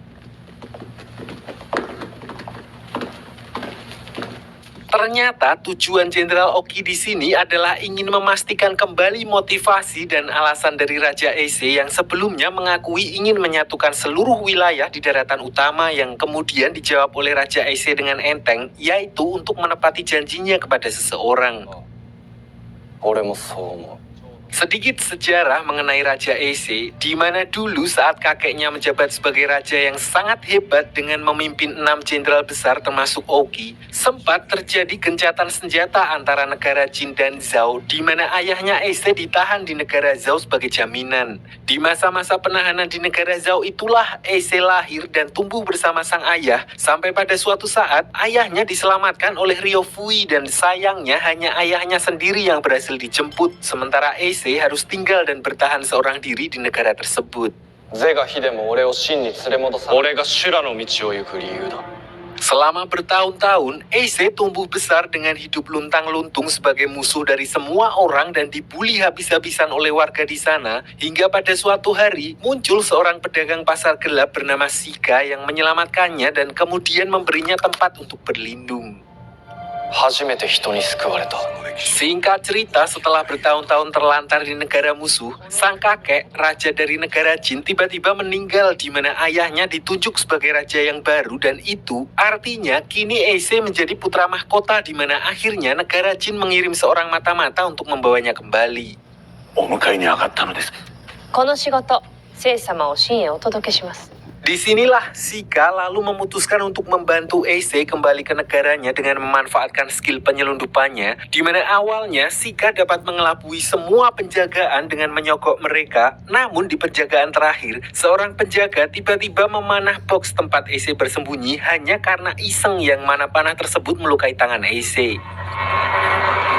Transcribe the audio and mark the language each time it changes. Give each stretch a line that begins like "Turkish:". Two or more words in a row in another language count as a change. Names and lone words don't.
Indonesian: Ternyata tujuan Jenderal Ogi di sini adalah ingin memastikan kembali motivasi dan alasan dari Raja Eise yang sebelumnya mengakui ingin menyatukan seluruh wilayah di daratan utama, yang kemudian dijawab oleh Raja Eise dengan enteng, yaitu untuk menepati janjinya kepada seseorang.
Japanese: 俺もそう思う。
Indonesian: Sedikit sejarah mengenai Raja Eise, di mana dulu saat kakeknya menjabat sebagai raja yang sangat hebat dengan memimpin 6 jenderal besar termasuk Ogi, sempat terjadi gencatan senjata antara negara Jin dan Zhao, di mana ayahnya Eise ditahan di negara Zhao sebagai jaminan. Di masa-masa penahanan di negara Zhao itulah Eise lahir dan tumbuh bersama sang ayah, sampai pada suatu saat ayahnya diselamatkan oleh Ryofui dan sayangnya hanya ayahnya sendiri yang berhasil dijemput, sementara Eise harus tinggal dan bertahan seorang diri di negara tersebut.
Japanese: 是が非でも俺を真に連れ戻さ俺が修羅の道を行く理由だ。
Indonesian: Selama bertahun-tahun, Eise tumbuh besar dengan hidup luntang-luntung sebagai musuh dari semua orang dan dibully habis-habisan oleh warga di sana, hingga pada suatu hari muncul seorang pedagang pasar gelap bernama Shika yang menyelamatkannya dan kemudian memberinya tempat untuk berlindung.
Japanese: 初めて人に救われた。
Indonesian: Singkat cerita, setelah bertahun-tahun terlantar di negara musuh, sang kakek, raja dari negara Jin, tiba-tiba meninggal di mana ayahnya ditunjuk sebagai raja yang baru, dan itu artinya kini Eise menjadi putra mahkota di mana akhirnya negara Jin mengirim seorang mata-mata untuk membawanya kembali.
Japanese: お迎えに上がったのです。この仕事聖様を真へお届けします。
Indonesian: Disinilah Shika lalu memutuskan untuk membantu Eise kembali ke negaranya dengan memanfaatkan skill penyelundupannya, di mana awalnya Shika dapat mengelabui semua penjagaan dengan menyogok mereka. Namun di penjagaan terakhir, seorang penjaga tiba-tiba memanah box tempat Eise bersembunyi hanya karena iseng, yang mana panah tersebut melukai tangan Eise.